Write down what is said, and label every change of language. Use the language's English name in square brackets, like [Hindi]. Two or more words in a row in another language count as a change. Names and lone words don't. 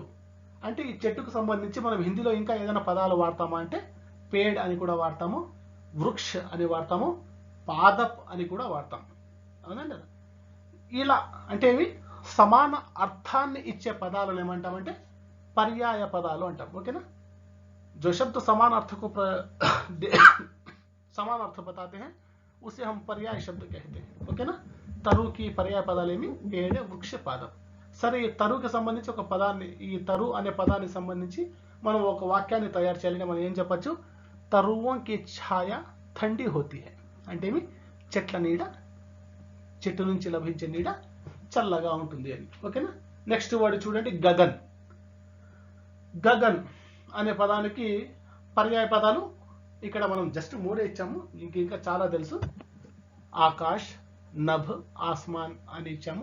[Telugu] అంటే ఈ చెట్టుకు సంబంధించి మనం హిందీలో ఇంకా ఏదైనా పదాలు వాడతామా అంటే పేడ్ అని కూడా వాడతాము, వృక్ష అని వాడతాము, పాదప్ అని కూడా వాడతాం. అవునండి. ఇలా అంటే ఇవి సమాన అర్థాన్ని ఇచ్చే పదాలను ఏమంటామంటే పర్యాయ పదాలు అంటాం. ఓకేనా? [Hindi] जो शब्द समान अर्थ को समान अर्थ बताते हैं उसे हम पर्याय शब्द कहते हैं. [Telugu] ఓకేనా? తరు కి పర్యాయ పదాలేమి? పేడ, వృక్ష, పాదం. సరే, ఈ తరుకి సంబంధించి ఒక పదాన్ని, ఈ తరు అనే పదానికి సంబంధించి మనం ఒక వాక్యాన్ని తయారు చేయాలని మనం ఏం చెప్పచ్చు? [Hindi] तरुवों की छाया ठंडी होती है [Telugu] అంటే ఏమి? చెట్ల నీడ, చెట్టు నుంచి లభించే నీడ చల్లగా ఉంటుంది అని. ఓకేనా? నెక్స్ట్ వాడు చూడండి, గగన్. గగన్ అనే పదానికి పర్యాయ పదాలు ఇక్కడ మనం జస్ట్ 3 ఇచ్చాము. ఇంకా చాలా తెలుసు. ఆకాష్, నభ్, ఆస్మాన్ అని ఇచ్చాము.